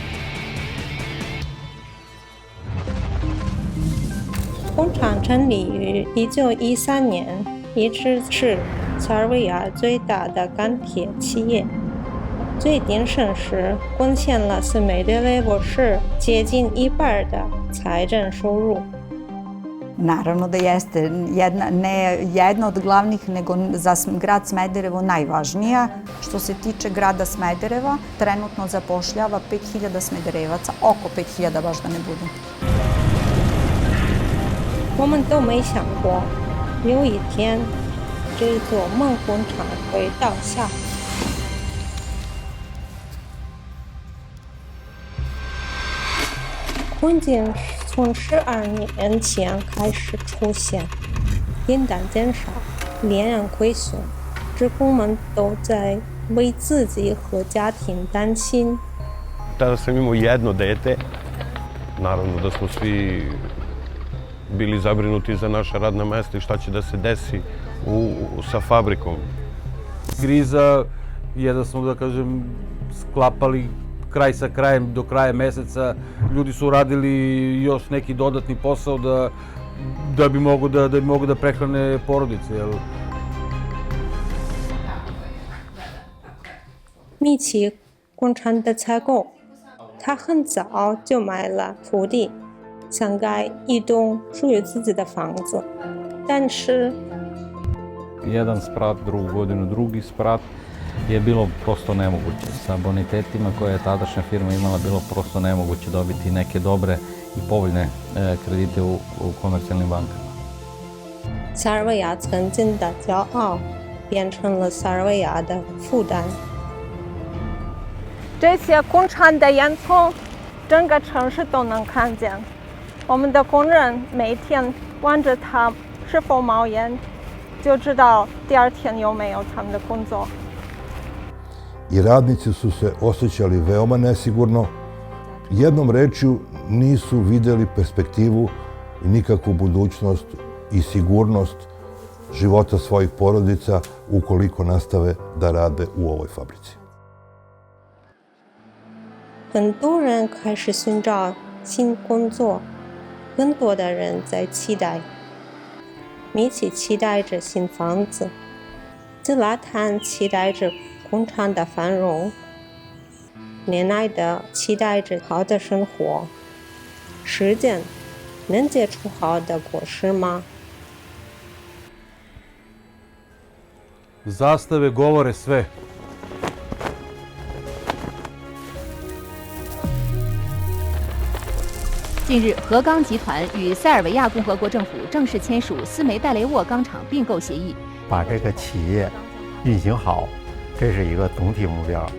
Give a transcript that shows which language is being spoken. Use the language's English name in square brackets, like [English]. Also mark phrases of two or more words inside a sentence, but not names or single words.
[Chinese] 工厂成立于1913年，一直是塞尔维亚最大的钢铁企业。最鼎盛时，贡献了Smederevo市接近1半的财政收入。 [Serbian] Naravno da jeste ne jedna od glavnih, nego za grad Smederevo najvažnija. Što se tiče grada Smedereva, trenutno zapošljava 5000 Smederevaca, oko 5000 baš da ne budem. [Chinese] 我们都没想过，有一天这座梦工厂会倒下。困境从12年前开始出现，订单减少，连年亏损，职工们都在为自己和家庭担心。 [Serbian] Tada sam imao jedno dete, naravno da smo svi bili zabrinuti za naša radna mesta i šta će da se desi sa fabrikom. Kriza je da smo, da kažem, sklapali kraj sa krajem do kraja meseca. Ljudi su radili još neki dodatni posao da bi mogu da prehrane porodice. [Chinese] 米奇工厂的采购，他很早就买了土地，想盖一栋属于自己的房子，但是 [Serbian] jedan sprat, drugu godinu drugi sprat je bilo prosto nemoguće. Sa bonitetima koje je tadašnja firma imala bilo prosto nemoguće dobiti neke dobre i povoljne kredite u komercijalnim bankama. [Chinese] 塞尔维亚曾经的骄傲变成了塞尔维亚的负担。这些工厂的烟囱，整个城市都能看见。我们的工人每天望着它是否冒烟，就知道第2天有没有他们的工作。 [Serbian] I radnici su se osjećali veoma nesigurno. Jednom rečju nisu videli perspektivu i nikakvu budućnost i sigurnost života svojih porodica ukoliko nastave da rade u ovoj fabrici. [Chinese] 很多人开始寻找新工作，更多的人在期待。米奇期待着新房子，吉拉坦期待着工厂的繁荣，恋爱的期待着好的生活。时间能结出好的果实吗？ [Serbian] Zastave govore sve. [Chinese] 近日，河钢集团与塞尔维亚共和国政府正式签署斯梅代雷沃钢厂并购协议，把这个企业运行好，这是一个总体目标。